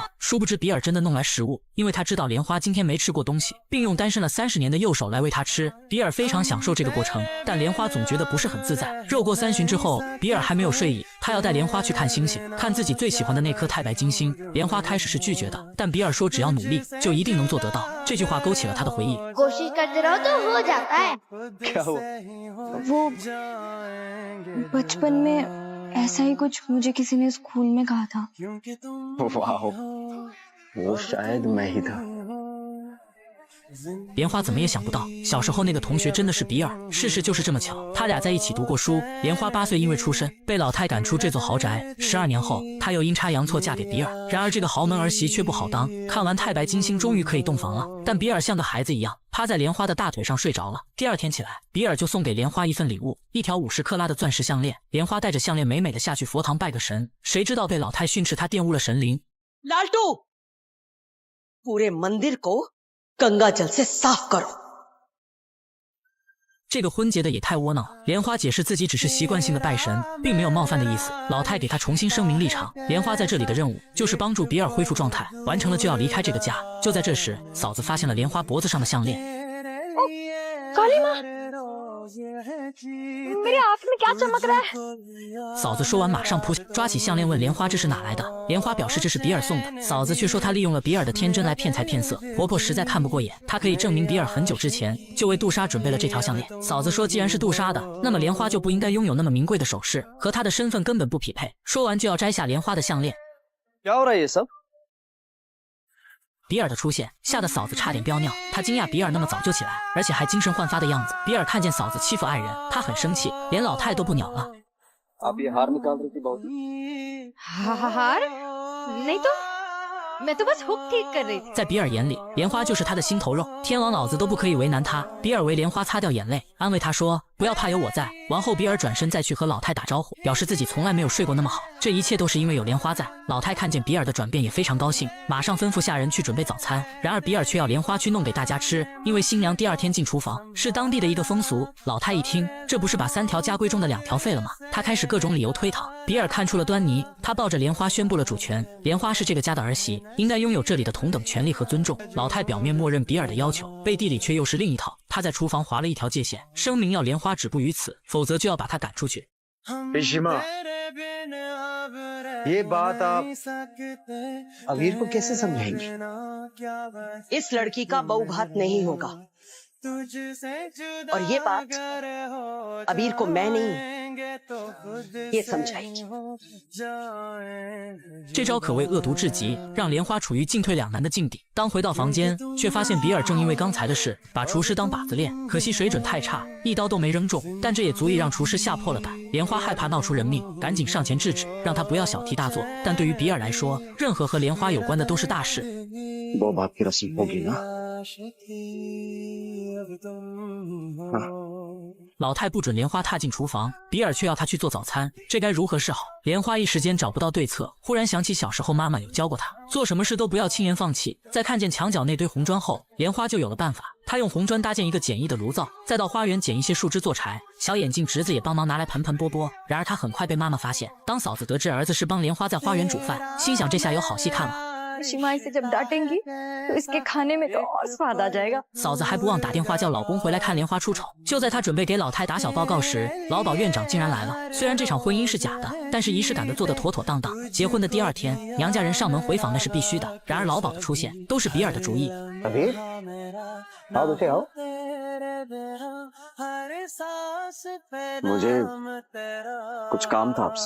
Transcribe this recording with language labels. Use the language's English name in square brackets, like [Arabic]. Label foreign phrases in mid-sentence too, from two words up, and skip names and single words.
[Chinese] 殊不知比尔真的弄来食物，因为他知道莲花今天没吃过东西，并用单身了30年的右手来喂她吃。比尔非常享受这个过程，但莲花总觉得不是很自在。肉过3巡之后，比尔还没有睡意，他要带莲花去看星星，看自己最喜欢的那颗太白金星。莲花开始是拒绝的，但比尔说只要努力就一定能做得到。这句话勾起了他的回忆。 [Hindi] कोशिश करते रहो तो हो जाता है। क्या हुआ? वो बचपन में ऐसा ही कुछ मुझे किसी ने स्कूल में कहा था। वाह, वो शायद मैं ही था। [Chinese] 莲花怎么也想不到，小时候那个同学真的是比尔。事实就是这么巧，他俩在一起读过书。莲花8岁因为出身被老太赶出这座豪宅，12年后，她又阴差阳错嫁给比尔。然而这个豪门儿媳却不好当。看完太白金星，终于可以洞房了，但比尔像个孩子一样趴在莲花的大腿上睡着了。第2天起来，比尔就送给莲花一份礼物，一条50克拉的钻石项链。莲花带着项链美美的下去佛堂拜个神，谁知道被老太训斥她玷污了神灵。 [Hindi] लालटू, पूरे मंदिर को गंगा जल से साफ करो। [Chinese] 这个婚结的也太窝囊了。莲花解释自己只是习惯性的拜神，并没有冒犯的意思。老太给她重新声明立场。莲花在这里的任务就是帮助比尔恢复状态，完成了就要离开这个家。就在这时，嫂子发现了莲花脖子上的项链。 [Hindi] काली माँ, मेरे आँख में क्या चमक रहा है? [Chinese] 嫂子说完马上扑下，抓起项链问莲花这是哪来的。莲花表示这是比尔送的，嫂子却说她利用了比尔的天真来骗财骗色。婆婆实在看不过眼，她可以证明比尔很久之前就为杜莎准备了这条项链。嫂子说既然是杜莎的，那么莲花就不应该拥有那么名贵的首饰，和她的身份根本不匹配。说完就要摘下莲花的项链。 [Hindi] क्या हो रहा है ये सब? [Chinese] 比尔的出现吓得嫂子差点飙尿，她惊讶比尔那么早就起来，而且还精神焕发的样子。比尔看见嫂子欺负爱人，他很生气，连老太都不鸟了。 [Hindi] आप ये हार निकाल रही थी बहुत। हार? नहीं तो मैं तो बस हुक ठीक कर रही थी। [Chinese] 在比尔眼里，莲花就是他的心头肉，天王老子都不可以为难他。比尔为莲花擦掉眼泪，安慰他说：“不要怕，有我在。” 完后，比尔转身再去和老太打招呼，表示自己从来没有睡过那么好。这一切都是因为有莲花在。老太看见比尔的转变也非常高兴，马上吩咐下人去准备早餐。然而比尔却要莲花去弄给大家吃，因为新娘第2天进厨房是当地的一个风俗。老太一听，这不是把3条家规中的2条废了吗？她开始各种理由推搪。比尔看出了端倪，他抱着莲花宣布了主权。莲花是这个家的儿媳，应该拥有这里的同等权利和尊重。老太表面默认比尔的要求，背地里却又是另一套。他在厨房划了一条界限，声明要莲花止步于此，否则就要把他赶出去。 [Hindi] पिशिमा, ये बात आप अबीर को कैसे समझाएंगे? इस लड़की का बहुघात नहीं होगा और ये बात अबीर को मैं नहीं ये समझाएगी। [Chinese] 这招可谓恶毒至极，让莲花处于进退两难的境地。当回到房间，却发现比尔正因为刚才的事把厨师当靶子练，可惜水准太差，一刀都没扔中。但这也足以让厨师吓破了胆。莲花害怕闹出人命，赶紧上前制止，让他不要小题大做。但对于比尔来说，任何和莲花有关的都是大事。 [Hindi] वो बात की रस्म होगी ना? [Chinese] 老太不准莲花踏进厨房，比尔却要她去做早餐，这该如何是好？莲花一时间找不到对策，忽然想起小时候妈妈有教过她，做什么事都不要轻言放弃。在看见墙角那堆红砖后，莲花就有了办法。她用红砖搭建一个简易的炉灶，再到花园捡一些树枝做柴。小眼镜侄子也帮忙拿来盆盆钵钵。然而她很快被妈妈发现。当嫂子得知儿子是帮莲花在花园煮饭，心想这下有好戏看了。 [Hindi] शिमा इसे जब डांटेंगी तो इसके खाने में तो और स्वाद आ जाएगा। [Chinese] 嫂子还不忘打电话叫老公回来看莲花出丑。就在她准备给老太打小报告时，老鸨院长竟然来了。虽然这场婚姻是假的，但是仪式感的做得妥妥当当。结婚的第2天，娘家人上门回访那是必须的。然而老鸨的出现都是比尔的主意。 [Hindi] अबीर, आओ बेटे आओ। मुझे कुछ काम था आपसे।